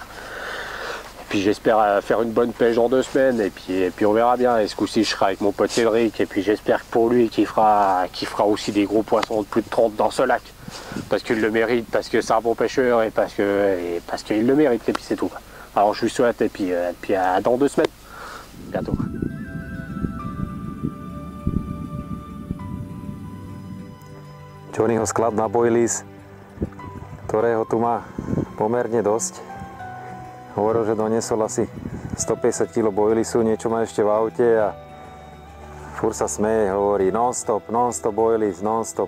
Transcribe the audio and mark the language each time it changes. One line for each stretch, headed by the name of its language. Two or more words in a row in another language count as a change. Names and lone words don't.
French: Puis j'espère faire une bonne pêche dans 2 semaines, et puis on verra bien. Et ce coup-ci, je serai avec mon pote Cédric, et puis j'espère que pour lui, qu'il fera aussi des gros poissons de plus de 30 dans ce lac. Parce qu'il le mérite, parce que c'est un bon pêcheur, et parce qu'il le mérite, et puis c'est tout. Alors je lui souhaite, et puis à dans 2 semaines. Bientôt.
Slovak: Johnnyho sklad na boilies, ktorého tu má pomerne dosť. Hovoril, že doniesol asi 150 kg boilisu, niečo má ešte v aute a furt sa smeje, hovorí
English: non-stop boilies,
Slovak: non-stop.